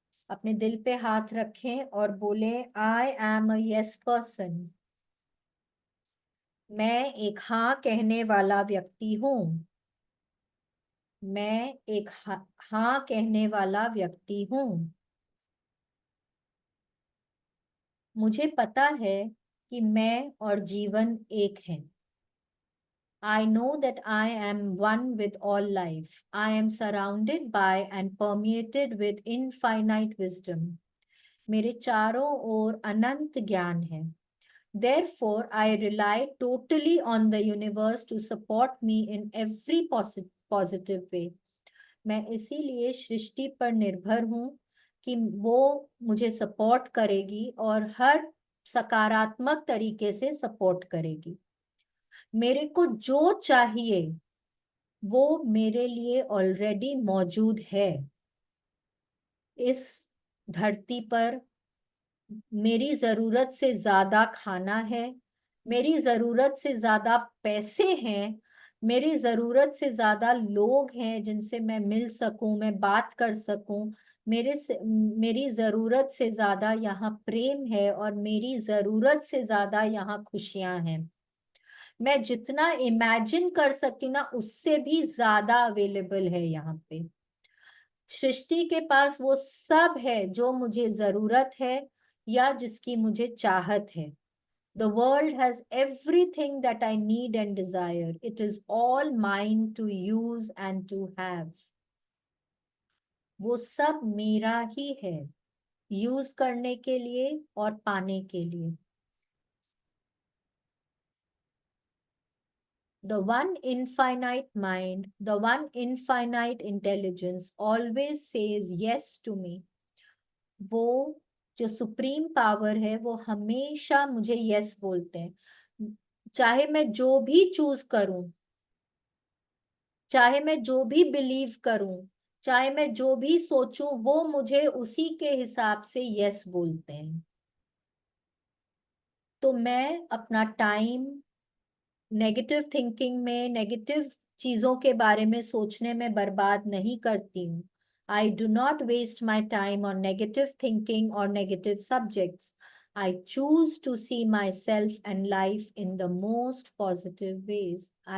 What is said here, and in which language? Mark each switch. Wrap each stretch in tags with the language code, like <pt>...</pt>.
<hi>अपने दिल पे हाथ रखें और बोले,</hi> <en>I am a yes person,</en> <hi>मैं एक हाँ कहने वाला व्यक्ति हूँ, मैं एक हाँ कहने वाला व्यक्ति हूँ। मुझे पता है कि मैं और जीवन एक है।</hi> <en>I know that I am one with all life. I am surrounded by and permeated with infinite wisdom.</en> <hi>मेरे चारों ओर अनंत ज्ञान है।</hi> <en>Therefore, I rely totally on the universe to support me in every positive way.</en> <hi>मैं इसीलिए सृष्टि पर निर्भर हूँ कि वो मुझे सपोर्ट करेगी, और हर सकारात्मक तरीके से सपोर्ट करेगी। मेरे को जो चाहिए वो मेरे लिए ऑलरेडी मौजूद है, इस धरती पर, मेरी जरूरत से ज्यादा खाना है, मेरी जरूरत से ज्यादा पैसे हैं, मेरी जरूरत से ज्यादा लोग हैं जिनसे मैं मिल सकूं, मैं बात कर सकूं, मेरी जरूरत से ज्यादा यहाँ प्रेम है, और मेरी जरूरत से ज्यादा यहाँ खुशियां हैं। मैं जितना इमेजिन कर सकती हूँ ना, उससे भी ज्यादा अवेलेबल है यहाँ पे। सृष्टि के पास वो सब है जो मुझे जरूरत है या जिसकी मुझे चाहत है।</hi> <en>The world has everything that I need and desire. It is all mine to use and to have.</en> <hi>वो सब मेरा ही है, यूज करने के लिए और पाने के लिए।</hi> <en>The one infinite mind, the one infinite intelligence always says yes to me.</en> <hi>वो जो सुप्रीम पावर है वो हमेशा मुझे यस बोलते हैं। चाहे मैं जो भी चूज करूं, चाहे मैं जो भी बिलीव करूं, चाहे मैं जो भी सोचूं, वो मुझे उसी के हिसाब से यस बोलते हैं। तो मैं अपना टाइम नेगेटिव थिंकिंग में, नेगेटिव चीजों के बारे में सोचने में बर्बाद नहीं करती हूँ।</hi> <en>I do not waste my time on negative thinking</en> <hi>और</hi> <en>Negative subjects. I choose to see myself and life in the most positive ways.</en>